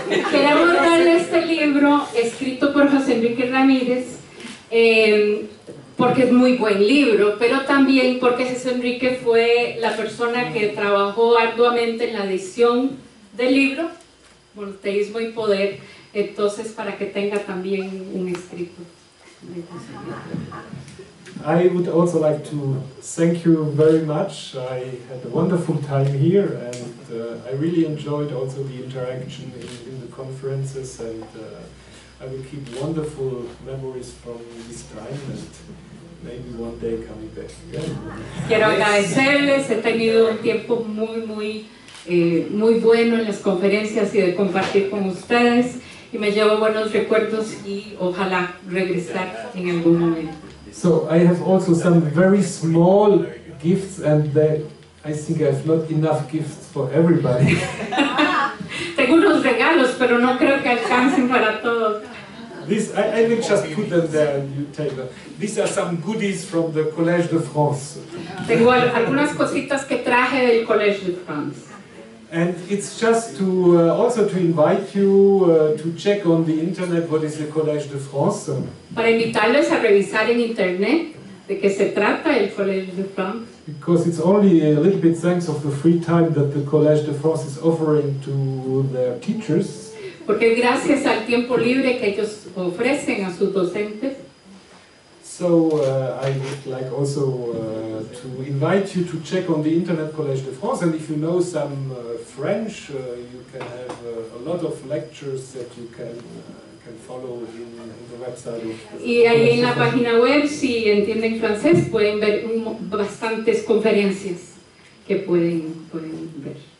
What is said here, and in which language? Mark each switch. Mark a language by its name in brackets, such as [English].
[Spanish] Queremos darle este libro escrito por José Enrique Ramírez, porque es muy buen libro, pero también porque José Enrique fue la persona que trabajó arduamente en la edición del libro Monoteísmo y Poder, entonces para que tenga también un escrito. [English] I would also like to thank you very much. I had a wonderful time here, and I really enjoyed also the interaction in the conferences, and I will keep wonderful memories from this time, and maybe one day coming back again. [Spanish] Quiero agradecerles, he tenido un tiempo muy bueno en las conferencias y de compartir con ustedes, y me llevo buenos recuerdos y ojalá regresar en algún momento. [English] So I have also some very small gifts, and I think I have not enough gifts for everybody. [Spanish] Tengo unos regalos, pero no creo que alcancen para todos. [English] I will just put them there and you take them. These are some goodies from the Collège de France. [Spanish] Tengo algunas cositas que traje del Collège de France. [English] And it's just to also to invite you to check on the internet what is the Collège de France. [Spanish] Para invitarles a revisar en internet de qué se trata el Collège de France. [English] Because it's only a little bit thanks of the free time that the Collège de France is offering to their teachers. [Spanish] Porque gracias al tiempo libre que ellos ofrecen a sus docentes. [English] So I would like also to invite you to check on the Internet Collège de France, and if you know some French, you can have a lot of lectures that you can follow in the website of the [Spanish] Y ahí en la página web, si entienden francés, pueden ver bastantes conferencias que pueden ver.